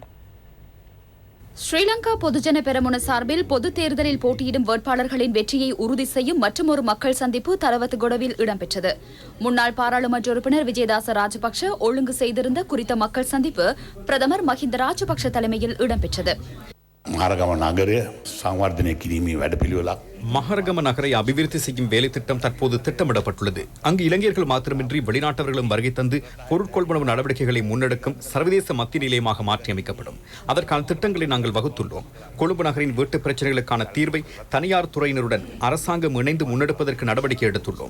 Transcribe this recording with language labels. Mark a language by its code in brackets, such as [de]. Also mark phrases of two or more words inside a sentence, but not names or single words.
[ta] ஸ்ரீலங்கா பொதுஜன பெரமுன சார்பில் பொது தேர்தலில் போட்டியிடும் வேட்பாளர்களின் வெற்றியை உறுதி செய்யும் மற்றொரு மக்கள் சந்திப்பு தலவத்துகொடவில் இடம்பெற்றது. முன்னாள் பாராளுமன்ற உறுப்பினர் விஜயதாச ராஜபக்ஷ ஒழுங்கு செய்திருந்த குறித்த மக்கள் சந்திப்பு பிரதமர் மஹிந்த ராஜபக்ஷ தலைமையில் இடம்பெற்றது. [si] මහරගම නගරය සංවර්ධනය කිරීමේ වැඩපිළිවෙලක් [ta] மஹரகம நகரை அபிவிருத்தி செய்யும் வேலை திட்டம் தற்போது திட்டமிடப்பட்டுள்ளது. அங்கு இளைஞர்கள் மாத்திரமின்றி வெளிநாட்டவர்களும் வருகை தந்து பொருட்கொள்வனவு நடவடிக்கைகளை முன்னெடுக்கும் சர்வதேச மத்திய நிலையமாக மாற்றியமைக்கப்படும். அதற்கான திட்டங்களை நாங்கள் வகுத்துள்ளோம். கொழும்பு நகரின் வீட்டு பிரச்சனைகளுக்கான தீர்வை தனியார் துறையினருடன் அரசாங்கம் இணைந்து முன்னெடுப்பதற்கு நடவடிக்கை எடுத்துள்ளோம்.